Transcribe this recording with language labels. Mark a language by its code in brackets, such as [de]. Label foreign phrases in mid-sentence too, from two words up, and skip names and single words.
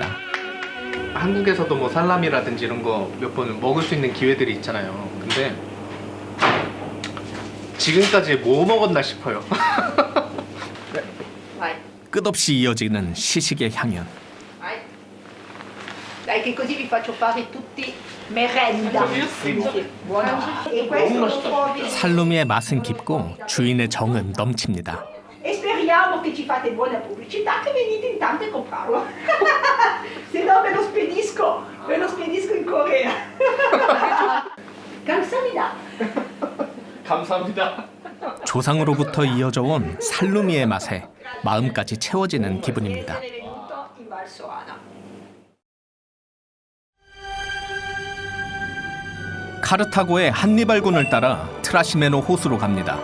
[ko] 한국에서도 뭐 살라미라든지 이런 거 몇 번 먹을 수 있는 기회들이 있잖아요. 근데 지금까지 뭐 먹었나 싶어요. [it] Vai. [ko] 끝없이 이어지는 시식의 향연. [it] Vai. Dai che così vi faccio fare tutti merenda. Buono. E questo lo trovi. [ko] 살루미의 맛은 깊고 주인의 정은 넘칩니다. [it] E speriamo che ci fate buona pubblicità, che venite in tanto a comprarlo. Se no ve lo spedisco in Corea. [ko] 감사합니다. 감사합니다. 조상으로부터 이어져 온 살루미의 맛에 마음까지 채워지는 기분입니다. [it] Benvenuto in Val Soana. [ko] 카르타고의 한니발군을 따라 트라시메노 호수로 갑니다.